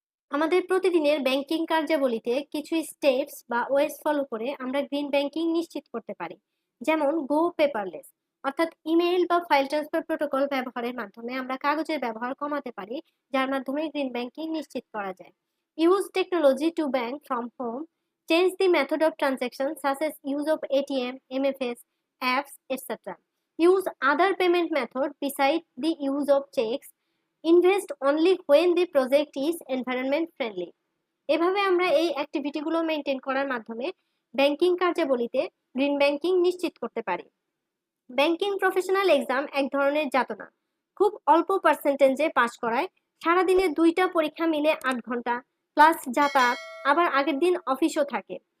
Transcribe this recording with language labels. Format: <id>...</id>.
<bn>আমাদের প্রতিদিনের ব্যাংকিং কার্যাবলীতে কিছু স্টেপস বা ওয়েস ফলো করে আমরা গ্রিন ব্যাংকিং নিশ্চিত করতে পারি, যেমন</bn> <en>go paperless,</en> <bn>অর্থাৎ ইমেইল বা ফাইল ট্রান্সফার প্রোটোকল ব্যবহারের মাধ্যমে আমরা কাগজের ব্যবহার কমাতে পারি, যার মাধ্যমে গ্রিন ব্যাংকিং নিশ্চিত করা যায়।</bn> <en>Use technology to bank from home, change the method of transaction such as use of ATM, MFS, apps etcetera. Use other payment method besides the use of checks. Invest only when the project is environment friendly.</en> <bn>এভাবে আমরা এই অ্যাক্টিভিটিগুলো maintain করার মাধ্যমে banking কার্যাবলীতে green banking নিশ্চিত করতে পারি। Banking professional exam এক ধরনের যাতনা, খুব অল্প পার্সেন্টেজে পাস করায়। সারাদিনে 2টা পরীক্ষা মিলে 8 ঘন্টা প্লাস যাতায়াত, আবার আগের দিন অফিসও থাকে।</bn>